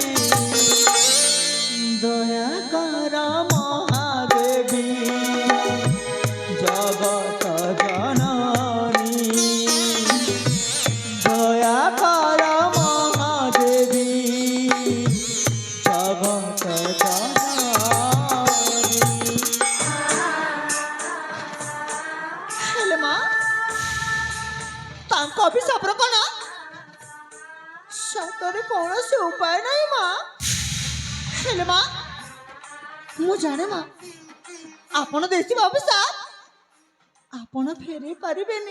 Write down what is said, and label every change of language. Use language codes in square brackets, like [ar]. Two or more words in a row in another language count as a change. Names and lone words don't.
[or] ଦୟା କର ମହାଦେବୀ ଜଗତ ଜନନୀ, ଦୟା କର ମହାଦେବୀ ଜଗତ ଜନନୀ। ହେଲେ ମା, ତାଙ୍କ ଅଭିଶାପର କଣ? ସତରେ କୌଣସି ଉପାୟ ନାହିଁ ମା। ହେଲେ ମା, ମୁଁ ଜାଣେ ମା, ଆପଣ ଦେଇଥିବା ଅଭିଶାପ ଆପଣ ଫେରେଇ ପାରିବେନି।